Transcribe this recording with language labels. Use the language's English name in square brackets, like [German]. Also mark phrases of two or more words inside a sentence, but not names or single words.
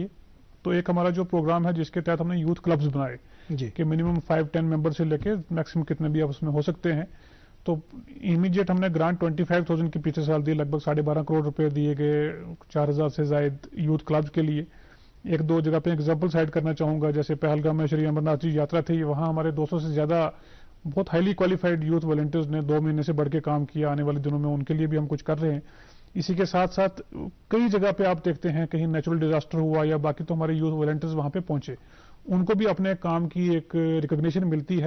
[Urdu] تو ایک ہمارا جو پروگرام ہے جس کے تحت ہم نے [English] youth clubs [Urdu] بنائے جی کہ منیمم 5-10 ممبر سے لے کے میکسیمم کتنے بھی آپ اس میں ہو سکتے ہیں. تو امیڈیٹ ہم نے گرانٹ 25,000 کی پچھلے سال دی، لگ بھگ 12.5 کروڑ روپے دیے گئے 4,000 سے زائد [English] youth clubs [Urdu] کے لیے. ایک دو جگہ پہ [English] example cite [Urdu] کرنا چاہوں گا، جیسے پہلگام میں شری امرناتھ جی یاترا تھی، وہاں ہمارے 200 سے زیادہ بہت [English] highly qualified youth volunteers [Urdu] نے 2 مہینے سے بڑھ کے کام کیا. آنے والے دنوں میں ان کے لیے بھی ہم کچھ کر رہے ہیں. اسی کے ساتھ ساتھ کئی جگہ پہ آپ دیکھتے ہیں کہیں [English] natural disaster [Urdu] ہوا یا باقی، تو ہمارے [English] youth volunteers [Urdu] وہاں پہ پہنچے، ان کو بھی اپنے کام کی ایک ریکگنیشن ملتی ہے.